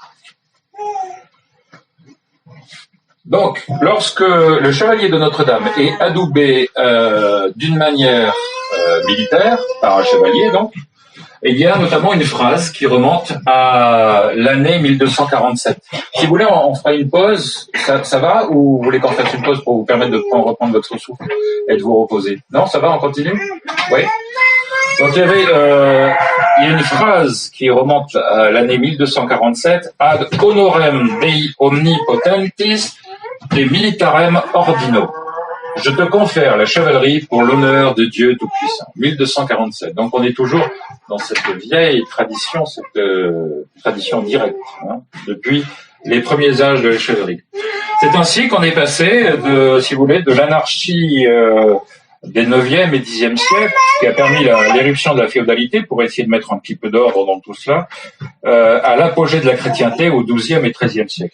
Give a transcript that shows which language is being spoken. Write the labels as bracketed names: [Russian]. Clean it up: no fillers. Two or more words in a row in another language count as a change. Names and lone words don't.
[French] Donc, lorsque le chevalier de Notre-Dame est adoubé d'une manière militaire, par un chevalier donc, il y a notamment une phrase qui remonte à l'année 1247. Si vous voulez, on fera une pause. Ça va? Ou vous voulez qu'on fasse une pause pour vous permettre de reprendre votre souffle et de vous reposer? Non, ça va? On continue? Oui. Donc il y a une phrase qui remonte à l'année 1247. [Latin] Ad honorem Dei omnipotentis et militarem ordino. [French] Je te confère la chevalerie pour l'honneur de Dieu Tout-Puissant. 1247. Donc on est toujours dans cette vieille tradition, cette tradition directe, hein, depuis les premiers âges de la chevalerie. C'est ainsi qu'on est passé si vous voulez, de l'anarchie des 9e et 10e siècles, qui a permis l'éruption de la féodalité pour essayer de mettre un petit peu d'ordre dans tout cela, à l'apogée de la chrétienté au 12e et 13e siècle.